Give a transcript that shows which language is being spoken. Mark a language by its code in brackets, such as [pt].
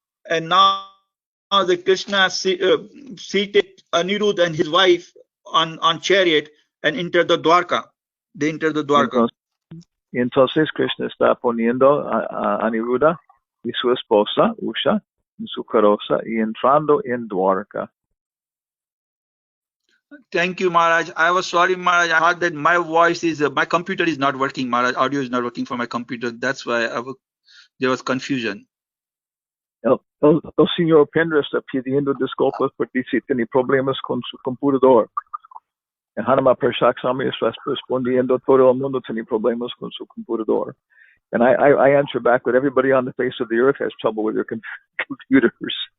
[en] And now the Krishna seated Anirudh and his wife on chariot and entered the Dwarka. They entered the Dwarka. [es] Y entonces Krishna está poniendo a Aniruddha y su esposa Usha en su carroza y entrando en Dwarka. [en] Thank you, Maharaj. I was sorry, Maharaj. I thought that my computer is not working, Maharaj. Audio is not working for my computer. That's why there was confusion. [es] El señor Pendra está pidiendo disculpas porque dice tiene problemas con su computador. En Hanumatpresaka Swami está respondiendo, todo el mundo tiene problemas con su computador. [en] And I answer back that everybody on the face of the earth has trouble with their computers.